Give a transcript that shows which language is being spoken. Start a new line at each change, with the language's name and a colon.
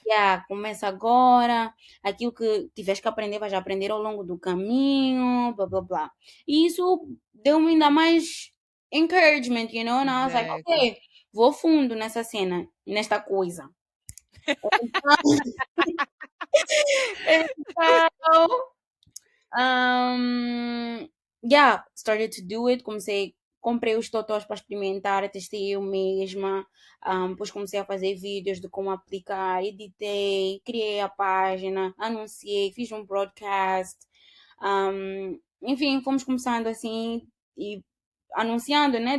Portuguese: yeah, começa agora, aquilo que tiveres que aprender, vais aprender ao longo do caminho, blá blá blá. E isso deu-me ainda mais encouragement,
English: And I was like, Exactly.
Portuguese: ok, vou fundo nessa cena, nesta coisa. Então,
English: yeah, started to do it.
Portuguese: Comprei os totós para experimentar, testei eu mesma. Depois comecei a fazer vídeos de como aplicar, editei, criei a página, anunciei, fiz um broadcast. Enfim, fomos começando assim e anunciando, né?